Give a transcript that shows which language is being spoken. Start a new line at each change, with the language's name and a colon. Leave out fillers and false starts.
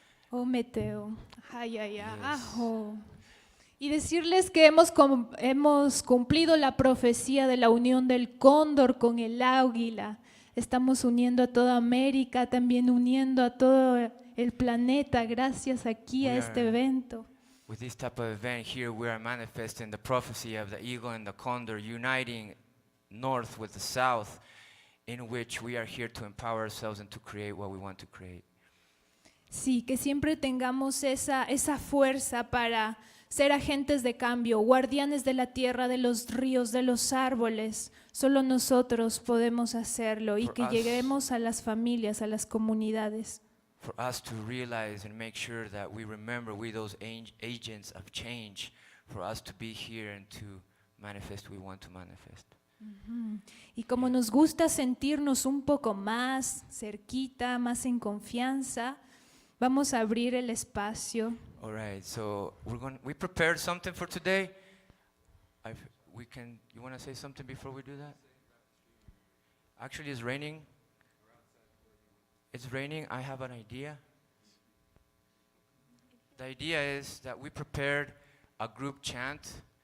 Spanish: Oh, meteo, ay, ay, ay, ajo. Y decirles que hemos cumplido la profecía de la unión del cóndor con el águila. Estamos uniendo a toda América, también uniendo a todo el planeta gracias aquí a este evento.
English: With this type of event here, we are manifesting the prophecy of the eagle and the condor, uniting north with the south, in which we are here to empower ourselves and to create what we want to create.
Spanish: Sí, que siempre tengamos esa fuerza para ser agentes de cambio, guardianes de la tierra, de los ríos, de los árboles. Solo nosotros podemos hacerlo y
English: For
Spanish: que
English: us.
Spanish: lleguemos a las familias, a las comunidades.
English: For us to realize and make sure that we remember we those agents of change, for us to be here and to manifest we want to manifest.
Spanish: Y como nos gusta sentirnos un poco más cerquita, más en confianza, vamos a abrir el espacio.
English: All right, so we prepared something for today. You want to say something before we do that? Actually, it's raining. It's raining. I have an idea. The idea is that we prepared a group chant.